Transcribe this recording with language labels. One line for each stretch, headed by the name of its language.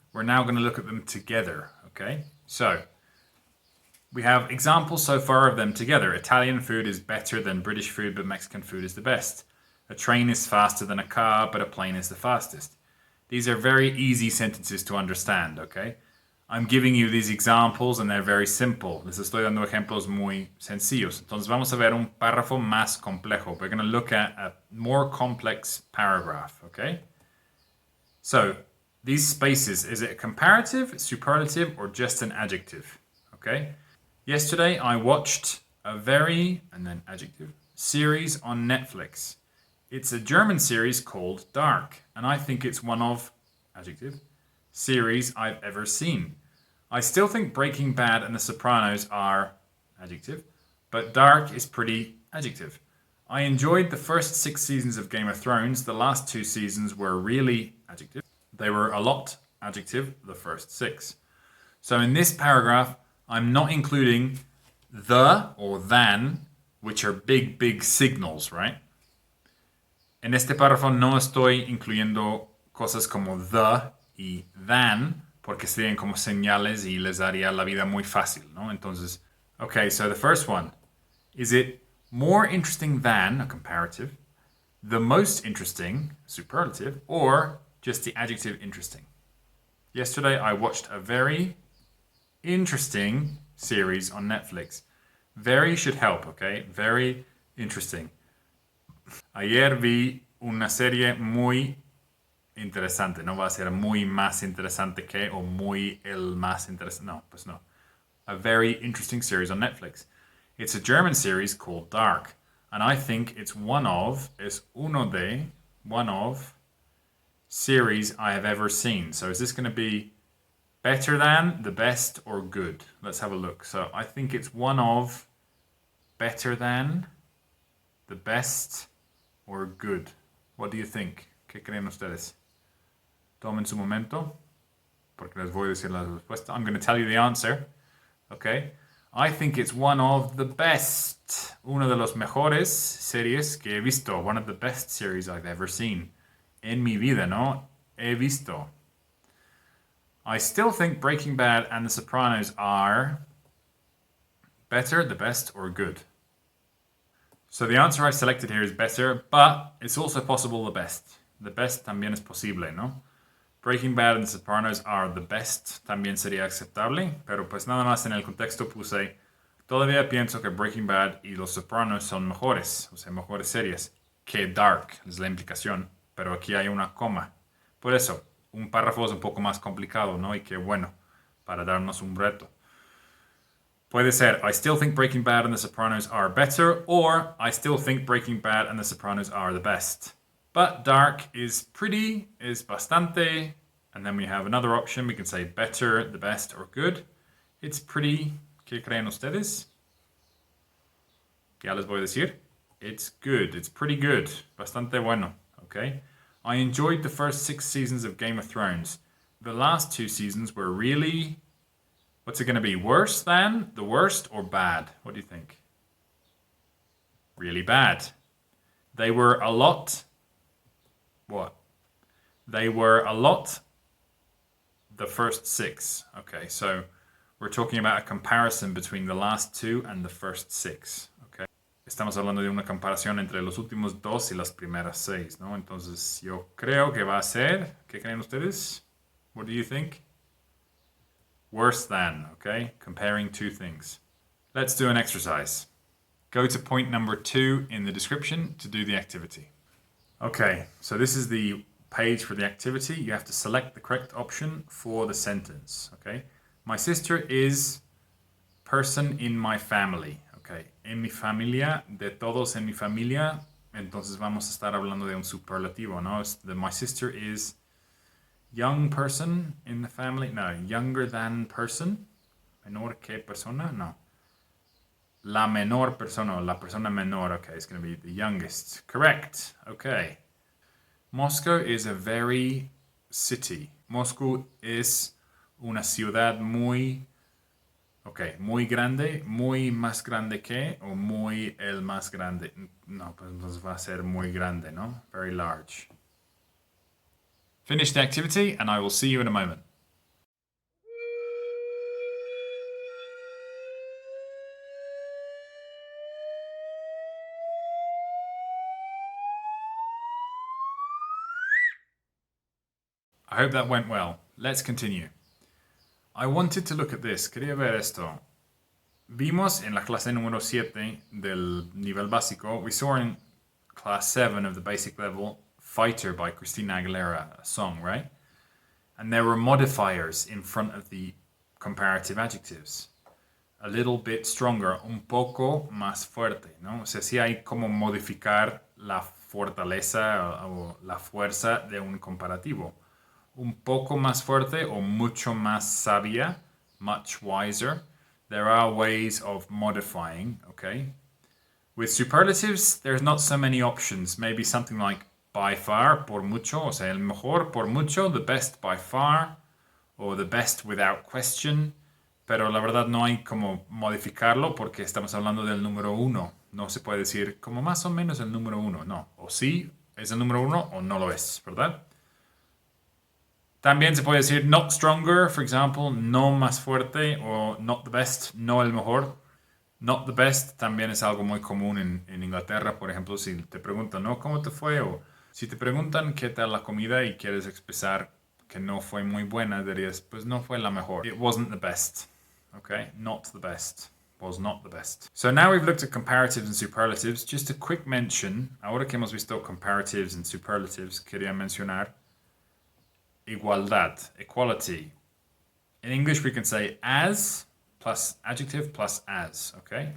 English: We're now going to look at them together, okay? So we have examples so far of them together. Italian food is better than British food, but Mexican food is the best. A train is faster than a car, but a plane is the fastest. These are very easy sentences to understand, okay? I'm giving you these examples and they're very simple.
Spanish: Les estoy dando ejemplos muy sencillos. Entonces vamos a ver un párrafo más complejo.
English: We're going to look at a more complex paragraph, okay? So, these spaces, is it a comparative, superlative, or just an adjective? Okay? Yesterday I watched a very, and then adjective, series on Netflix. It's a German series called Dark, and I think it's one of, adjective, series I've ever seen. I still think Breaking Bad and The Sopranos are adjective, but dark is pretty adjective. I enjoyed the first 6 seasons of Game of Thrones. The last 2 seasons were really adjective. They were a lot adjective, the first 6. So in this paragraph, I'm not including the or than, which are big signals, right?
Spanish: En este párrafo no estoy incluyendo cosas como the y than, porque serían como señales y les daría la vida muy fácil, ¿no?
English: Entonces, okay, so the first one. Is it more interesting than, a comparative, the most interesting, superlative, or just the adjective interesting? Yesterday I watched a very interesting series on Netflix. Very should help, okay? Very interesting.
Spanish: Ayer vi una serie muy interesante. No va a ser muy más interesante que o muy el más interesante. No, pues no.
English: A very interesting series on Netflix. It's a German series called Dark. And I think it's one of series I have ever seen. So is this going to be better than, the best, or good? Let's have a look. So I think it's one of, better than, the best, or good. What do you think?
Spanish: ¿Qué creen ustedes? Tomen su momento, porque les voy a decir la respuesta.
English: I'm going to tell you the answer. Okay. I think it's one of the best.
Spanish: Una de las mejores series que he visto.
English: One of the best series I've ever seen.
Spanish: En mi vida, ¿no? He visto.
English: I still think Breaking Bad and The Sopranos are better, the best, or good. So the answer I selected here is better, but it's also possible the best. The best
Spanish: también es posible, ¿no?
English: Breaking Bad and The Sopranos are the best,
Spanish: también sería aceptable, pero pues nada más en el contexto puse, todavía pienso que Breaking Bad y Los Sopranos son mejores, o sea, mejores series que Dark, es la implicación, pero aquí hay una coma. Por eso, un párrafo es un poco más complicado, ¿no? Y qué bueno, para darnos un reto. Puede ser,
English: I still think Breaking Bad and The Sopranos are better, or I still think Breaking Bad and The Sopranos are the best. But dark is pretty, is bastante, and then we have another option. We can say better, the best, or good. It's pretty.
Spanish: ¿Qué creen ustedes? Ya les voy a decir.
English: It's good. It's pretty good.
Spanish: Bastante bueno.
English: Okay. I enjoyed the first 6 seasons of Game of Thrones. The last 2 seasons were really... What's it going to be? Worse than, the worst, or bad? What do you think? Really bad. They were a lot... What? They were a lot the first 6. Okay, so we're talking about a comparison between the last 2 and the first 6. Okay.
Spanish: Estamos hablando de una comparación entre los últimos 2 y las primeras 6, ¿no? Entonces yo creo que va a ser, ¿qué creen ustedes?
English: What do you think? Worse than, okay? Comparing 2 things. Let's do an exercise. Go to point number 2 in the description to do the activity. Okay, so this is the page for the activity. You have to select the correct option for the sentence, okay? My sister is person in my family, okay?
Spanish: En mi familia, de todos en mi familia, entonces vamos a estar hablando de un superlativo, ¿no?
English: My sister is young person in the family, no, younger than person,
Spanish: menor que persona,
English: no.
Spanish: La menor persona, la persona menor,
English: okay, it's going to be the youngest. Correct, okay. Moscow is a very city.
Spanish: Moscow es una ciudad muy, okay, muy grande, muy más grande que, o muy el más grande. No, pues va a ser muy grande, ¿no?
English: Very large. Finish the activity and I will see you in a moment. I hope that went well. Let's continue. I wanted to look at this.
Spanish: Quería ver esto. Vimos en la clase número 7 del nivel básico,
English: we saw in class 7 of the basic level, Fighter by Christina Aguilera, a song, right? And there were modifiers in front of the comparative adjectives. A little bit stronger,
Spanish: un poco más fuerte, ¿no? O sea, sí hay como modificar la fortaleza o la fuerza de un comparativo. Un poco más fuerte o mucho más sabia,
English: much wiser. There are ways of modifying, okay? With superlatives, there's not so many options. Maybe something like by far,
Spanish: por mucho, o sea, el mejor por mucho,
English: the best by far, or the best without question.
Spanish: Pero la verdad no hay como modificarlo porque estamos hablando del número uno. No se puede decir como más o menos el número uno, no. O sí es el número uno o no lo es, ¿verdad? También se puede decir
English: not stronger,
Spanish: for example, no más fuerte, o
English: not the best,
Spanish: no el mejor.
English: Not the best
Spanish: también es algo muy común en Inglaterra, por ejemplo, si te preguntan, ¿no? ¿Cómo te fue? O si te preguntan qué tal la comida y quieres expresar que no fue muy buena, dirías, pues no fue la mejor.
English: It wasn't the best. Okay, not the best. Was not the best. So now we've looked at comparatives and superlatives. Just a quick mention.
Spanish: Ahora que hemos visto
English: comparatives and superlatives,
Spanish: quería mencionar igualdad, equality.
English: In English, we can say as plus adjective plus as, okay?